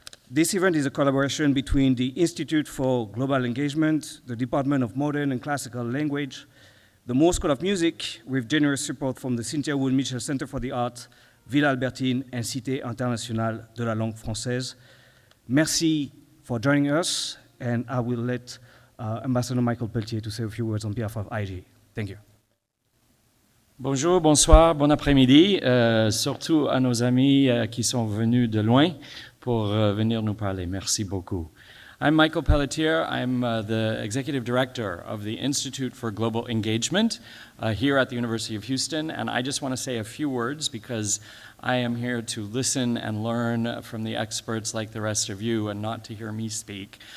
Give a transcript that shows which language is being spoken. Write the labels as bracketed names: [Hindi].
[English] This event is a collaboration between the Institute for Global Engagement, the Department of Modern and Classical Language, the Moore School of Music, with generous support from the Cynthia Wood Mitchell Center for the Art, Villa Albertine, and Cité Internationale de la Langue Française. Merci for joining us, and I will let Ambassador Michael Pelletier to say a few words on behalf of IG. Thank you. [French] Bonjour, bonsoir, bon après-midi, surtout à nos amis qui sont venus de loin pour venir nous parler. Merci beaucoup. [English] I'm Michael Pelletier. I'm the Executive Director of the Institute for Global Engagement here at the University of Houston, and I just want to say a few words because I am here to listen and learn from the experts like the rest of you and not to hear me speak.